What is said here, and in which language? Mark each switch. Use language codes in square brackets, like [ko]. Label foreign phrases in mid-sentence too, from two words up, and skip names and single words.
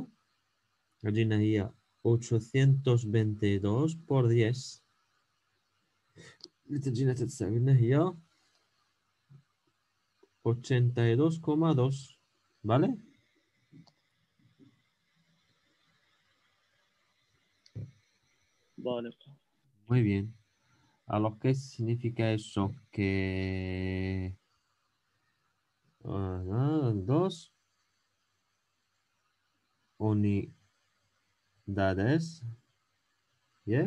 [ar] Allí هي 822 por 10. اللي تجينا تتساوي لنا هي 82,2. [es] ¿Vale? [ar] بالغ. [es] Muy bien. Alors, ¿qué significa eso? Que 2 unidades, ¿yeah?